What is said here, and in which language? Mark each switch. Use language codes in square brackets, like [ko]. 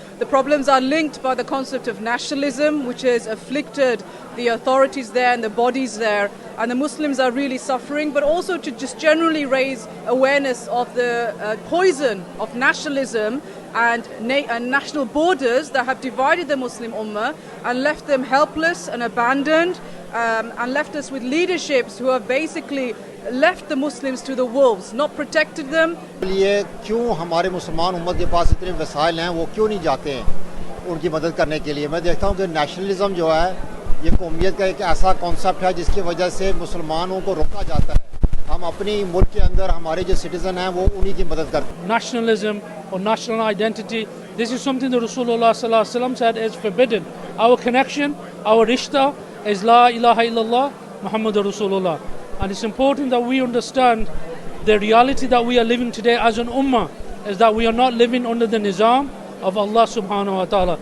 [en] The problems are linked by the concept of nationalism, which has afflicted the authorities there and the bodies there, and the Muslims are really suffering, but also to just generally raise awareness of the poison of nationalism and national borders that have divided the Muslim Ummah and left them helpless and abandoned, and left us with leaderships who have basically left the Muslims to the wolves, not protected them. [ur] یہ کیوں ہمارے مسلمان امت کے پاس اتنے وسائل ہیں وہ کیوں نہیں جاتے ہیں ان کی مدد کرنے کے لیے؟ میں دیکھتا ہوں کہ نیشنلزم جو ہے یہ قومیت کا ایک ایسا کانسیپٹ ہے جس کی وجہ سے مسلمانوں کو روکا جاتا ہے. ہم اپنی ملک کے اندر ہمارے جو سٹیزن ہیں وہ انہی کی مدد کرتے ہیں. [en] Nationalism or national identity, this is something that Rasulullah sallallahu alaihi wasallam said is forbidden. Our connection, our rishta is La ilaha illallah Muhammadur Rasulullah. And it's important that we understand the reality that we are living today as an ummah is that we are not living under the nizam of Allah subhanahu wa ta'ala.